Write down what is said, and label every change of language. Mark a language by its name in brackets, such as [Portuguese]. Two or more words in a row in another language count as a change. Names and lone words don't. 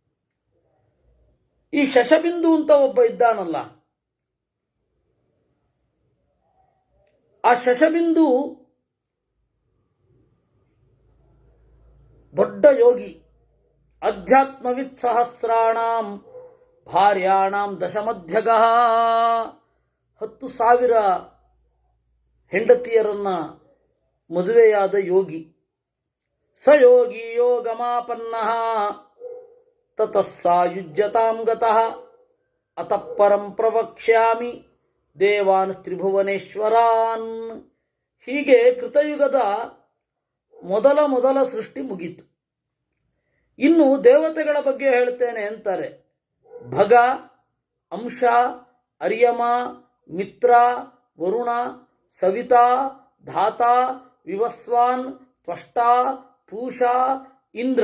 [Kannada] ಈ ಶಶಬಿಂದು ಅಂತ ಒಬ್ಬ ಇದ್ದಾನಲ್ಲ, ಆ ಶಶಬಿಂದು ದೊಡ್ಡ ಯೋಗಿ. [Sanskrit] ಅಧ್ಯಾತ್ಮವಿತ್ ಸಹಸ್ರಾಣಾಂ ಭಾರ್ಯಾಣಾಂ ದಶಮಧ್ಯಗಃ. [Kannada] 10,000 ಹೆಂಡತಿಯರನ್ನ ಮದುವೆಯಾದ ಯೋಗಿ. [Sanskrit] ಸ ಯೋಗಿ ಯೋಗಮಾಪನ್ನಃ ತತಃ ಸಾಯುಜ್ಯತಾಂ ಗತಃ ಅತಃ ಪರಂ ಪ್ರವಕ್ಷ್ಯಾಮಿ ದೇವಾನ್ ತ್ರಿಭುವನೇಶ್ವರಾನ್. [Kannada] ಹೀಗೆ ಕೃತಯುಗದ ಮೊದಲ ಸೃಷ್ಟಿ ಮುಗೀತು. ಇನ್ನು ದೇವತೆಗಳ ಬಗ್ಗೆ ಹೇಳ್ತೇನೆ ಅಂತಾರೆ. ಭಗ, ಅಂಶ, ಅರ್ಯಮ, ಮಿತ್ರ, ವರುಣ, ಸವಿತಾ, ಧಾತ, ವಿವಸ್ವಾನ್, ತ್ವಷ್ಟ, ಪೂಷ, ಇಂದ್ರ.